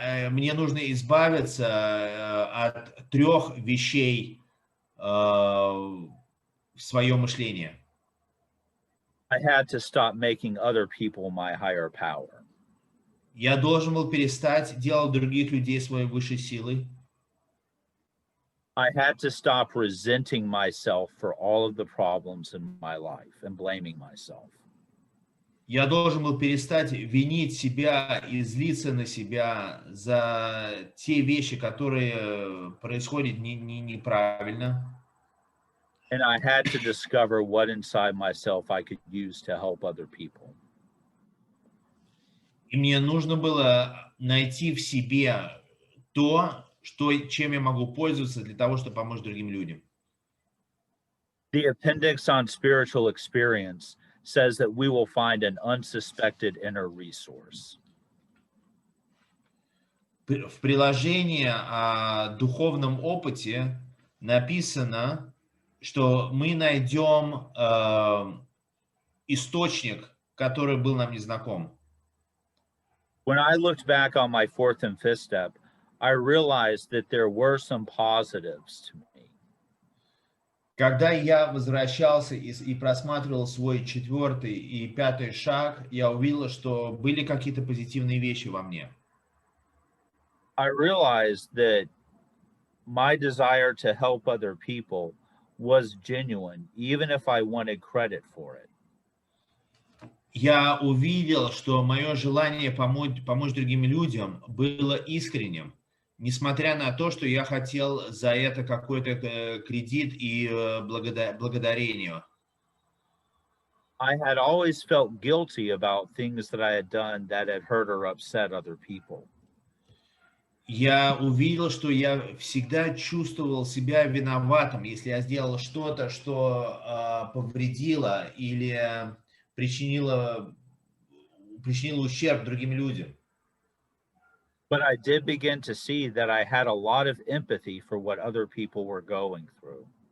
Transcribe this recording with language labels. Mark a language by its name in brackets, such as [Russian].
[Russian] Мне нужно избавиться от 3 вещей в своем мышлении. [English] I had to stop making other people my higher power. [Russian] Я должен был перестать делать других людей своей высшей силой. [English] I had to stop resenting myself for all of the problems in my life and blaming myself. [Russian] Я должен был перестать винить себя и злиться на себя за те вещи, которые происходят неправильно. [English] And I had to discover what inside myself I could use to help other people. [Russian] И мне нужно было найти в себе то, чем я могу пользоваться для того, чтобы помочь другим людям. [English] The appendix on spiritual experience says that we will find an unsuspected inner resource. [Russian] В приложении о духовном опыте написано, что мы найдем источник, который был нам незнаком. [English] When I looked back on my 4th and 5th step, I realized that there were some positives to me. [Russian] Когда я возвращался и просматривал свой 4-й и 5-й шаг, я увидел, что были какие-то позитивные вещи во мне. [English] I realized that my desire to help other people was genuine, even if I wanted credit for it. [Russian] Я увидел, что мое желание помочь другим людям было искренним, несмотря на то, что я хотел за это какой-то кредит и благодарение. [English] I had always felt guilty about things that I had done that had hurt or upset other people. [Russian] Я увидел, что я всегда чувствовал себя виноватым, если я сделал что-то, что повредило или причинило ущерб другим людям. [English] But I did begin to see that I had a lot of empathy for what other people were going through.